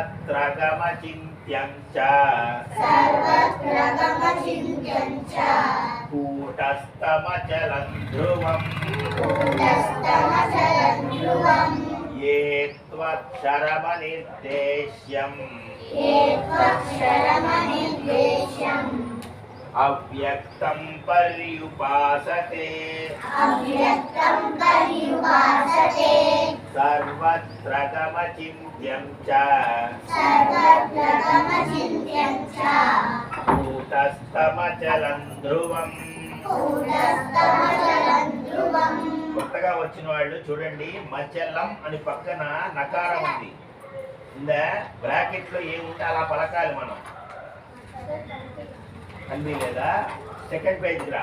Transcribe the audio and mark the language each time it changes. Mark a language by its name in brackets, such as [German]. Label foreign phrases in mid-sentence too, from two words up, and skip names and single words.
[Sanskrit] सर्वत्रगमचिन्त्यं च कूटस्थमचलं ध्रुवम् ये त्वक्षरमनिर्देश्यम् अव्यक्तं पर्युपासते सर्वत्र गमचिन्त्यं च कूटस्थमचलं ध्रुवम् [Telugu] కొత్తగా వచ్చిన వాళ్ళు చూడండి, మచలం అని పక్కన నకారం ఉంది. ఇందా బ్రాకెట్ లో ఏముంటే అలా పలకాలి మనం. అన్నీ లేదా? [English] second page [Telugu] రా.